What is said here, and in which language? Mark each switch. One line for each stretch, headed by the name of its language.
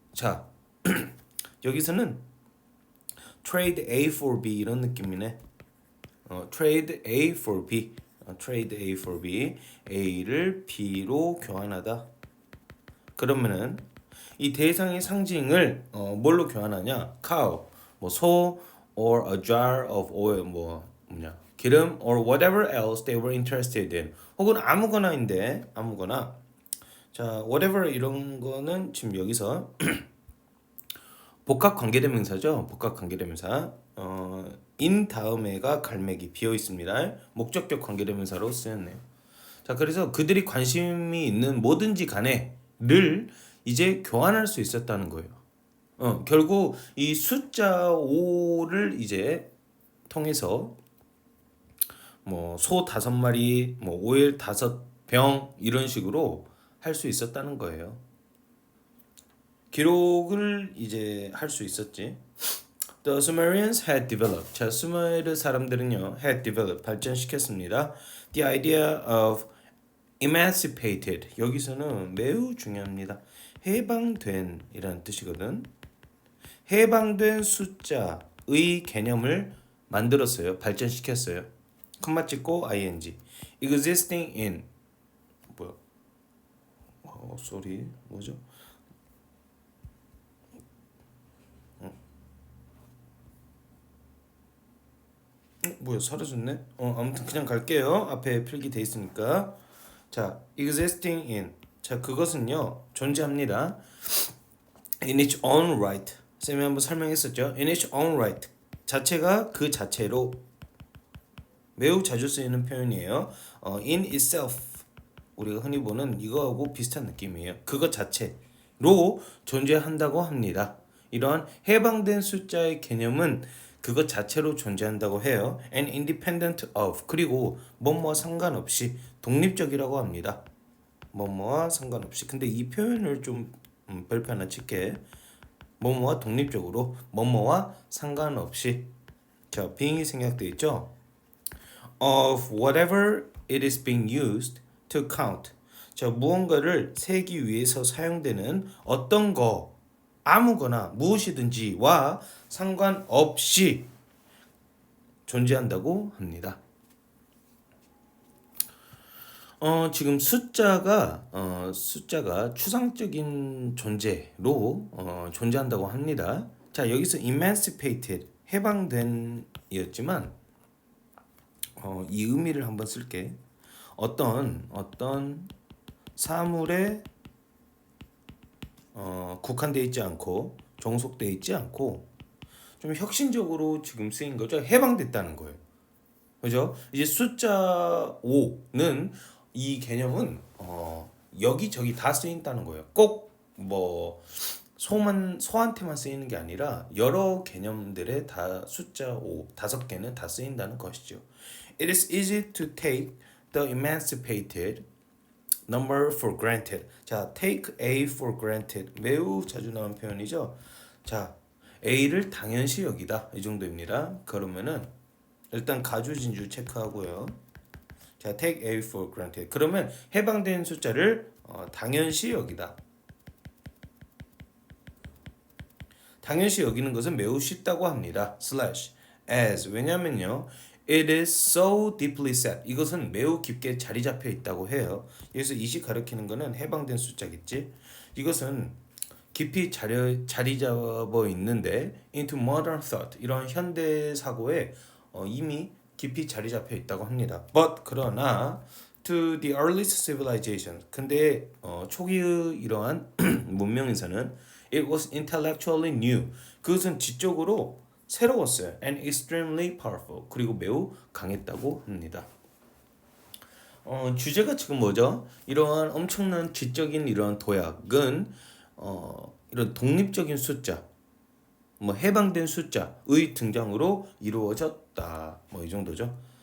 Korean: 자 여기서는
English: trade A for B
Korean: 이런 느낌이네.
English: trade A for B. trade A for B.
Korean: A를 B로 교환하다. 그러면은 이 대상의 상징을 뭘로 교환하냐?
English: cow,
Korean: 뭐 소,
English: or a jar of oil, 뭐냐? 기름, or whatever else they were interested in.
Korean: 혹은 아무거나인데 아무거나. 자, whatever 이런 거는 지금 여기서 복합 관계대명사죠. 복합 관계대명사. in 다음에가 갈매기 비어 있습니다. 목적격 관계대명사로 쓰였네요. 자, 그래서 그들이 관심이 있는 뭐든지 간에를 이제 교환할 수 있었다는 거예요. 결국 이 숫자 5를 이제 통해서 뭐 소 5마리, 뭐 오일 5병 이런 식으로 할 수 있었다는 거예요. 기록을 이제 할 수 있었지.
English: The Sumerians had developed.
Korean: 자, 수메르 사람들은요
English: had developed
Korean: 발전시켰습니다.
English: The idea of emancipated
Korean: 여기서는 매우 중요합니다. 해방된 이라는 뜻이거든. 해방된 숫자의 개념을 만들었어요. 발전시켰어요. 컴마 찍고 ing.
English: existing in 뭐야?
Korean: 쏘리 뭐죠? 뭐야 사라졌네? 아무튼 그냥 갈게요. 앞에 필기 돼 있으니까.
English: 자, existing in.
Korean: 자, 그것은요 존재합니다.
English: In its own right.
Korean: 쌤이 한번 설명했었죠.
English: In its own right.
Korean: 자체가 그 자체로 매우 자주 쓰이는 표현이에요.
English: in itself.
Korean: 우리가 흔히 보는 이거하고 비슷한 느낌이에요. 그것 자체로 존재한다고 합니다. 이러한 해방된 숫자의 개념은 그것 자체로 존재한다고 해요.
English: And independent of.
Korean: 그리고 뭐뭐와 상관없이 독립적이라고 합니다. 뭐뭐와 상관없이. 근데 이 표현을 좀 별표 하나 칠게. 뭐뭐와 독립적으로, 뭐뭐와 상관없이. 자, being이 생략돼 있죠.
English: Of whatever it is being used to count.
Korean: 자, 무언가를 세기 위해서 사용되는 어떤 거, 아무거나 무엇이든지와 상관없이 존재한다고 합니다. 지금 숫자가 추상적인 존재로 존재한다고 합니다. 자, 여기서 emancipated 해방된이었지만 이 의미를 한번 쓸게. 어떤 사물의 국한돼 있지 않고 종속돼 있지 않고 좀 혁신적으로 지금 쓰인 거죠. 해방됐다는 거예요. 그죠? 이제 숫자 5는 이 개념은 여기저기 다 쓰인다는 거예요. 꼭 뭐 소한테만 쓰이는 게 아니라 여러 개념들에 다 숫자 5, 5개는 다 쓰인다는 것이죠.
English: It is easy to take the emancipated number for granted. 자, take A for granted.
Korean: 매우 자주 나온 표현이죠. 자, A를 당연시 여기다. 이 정도입니다. 그러면은 일단 가주진주 체크하고요.
English: 자, take A for granted.
Korean: 그러면 해방된 숫자를 당연시 여기다. 당연시 여기는 것은 매우 쉽다고 합니다.
English: slash as 왜냐면요. It is so deeply set.
Korean: 이것은 매우 깊게 자리 잡혀 있다고 해요. 여기서 이시 가리키는 것은 해방된 숫자겠지. 이것은 깊이 자리 잡아 있는데
English: into modern thought
Korean: 이런 현대 사고에 이미 깊이 자리 잡혀 있다고 합니다.
English: But 그러나 to the earliest civilization
Korean: 근데 초기의 이러한 문명에서는
English: it was intellectually new
Korean: 그것은 지적으로 새로웠어요.
English: and extremely powerful
Korean: 그리고 매우 강했다고 합니다. 주제가 지금 뭐죠? 이러한 엄청난 지적인 이러한 도약은 이런 독립적인 숫자, 뭐 해방된 숫자의 등장으로 이루어졌다. 뭐 이 정도죠.